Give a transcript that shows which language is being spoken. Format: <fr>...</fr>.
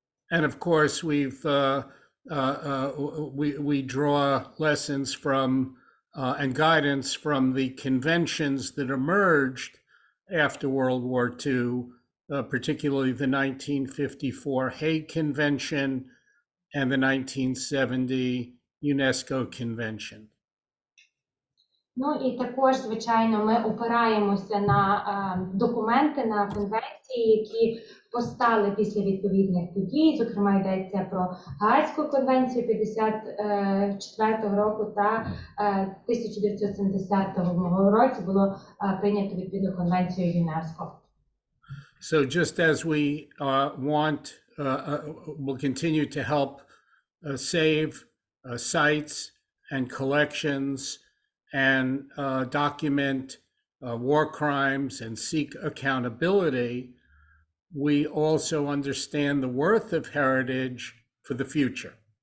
<en>And of course, we draw lessons from and guidance from the conventions that emerged after World War II, particularly the 1954 Hague Convention and the 1970 UNESCO Convention.</en> <uk>Ну і також, звичайно, ми опираємося на документи, на конвенції, які постали після відповідних подій. Зокрема, йдеться про Гаазьку конвенцію 54-го року та 1970 році було прийнято відповідну конвенцію ЮНЕСКО.</uk> <en>So just as we will continue to help save sites and collections and document war crimes and seek accountability, we also understand the worth of heritage for the future.</en>